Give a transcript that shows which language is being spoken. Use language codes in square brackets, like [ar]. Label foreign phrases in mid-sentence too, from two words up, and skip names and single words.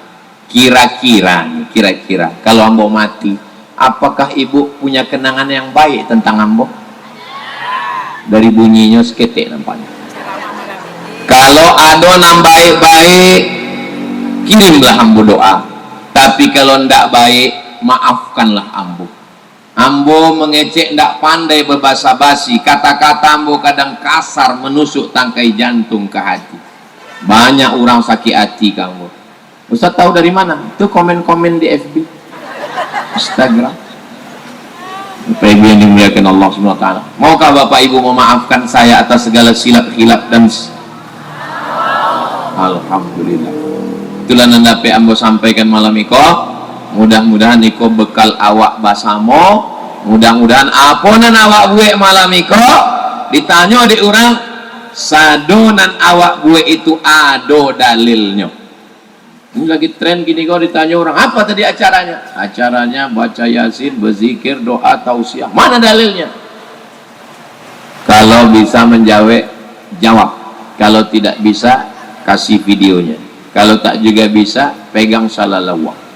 [id] Kira-kira kalau ambo mati, apakah ibu punya kenangan yang baik tentang ambo? Dari bunyinya seketik nampaknya. Kalau ada yang baik-baik, kirimlah ambo doa. Tapi kalau tidak baik, maafkanlah ambo. Ambo mengecek ndak pandai berbasa-basi, kata-kata ambo kadang kasar menusuk tangkai jantung ke hati. Banyak orang sakit hati kamu. Ustaz tahu dari mana? Itu komen-komen di FB, Instagram. Bapak Ibu yang dimuliakan Allah [ar] Subhanahu Wa Taala. [id] Maukah Bapak Ibu memaafkan saya atas segala silap-hilap dan Alhamdulillah. [min] Itulah nandape ambo sampaikan malam iko. Mudah-mudahan iko bekal awak basamo. Mudah-mudahan aponan awak buek malam iko ditanya di orang sadonan awak buek itu ado dalilnya. [id] Ini lagi tren gini kau ditanya orang apa tadi acaranya? Acaranya baca yasin, berzikir, doa, tausiah. Mana dalilnya? Kalau bisa menjawab, jawab. Kalau tidak bisa, kasih videonya. Kalau tak juga bisa, pegang salalawah.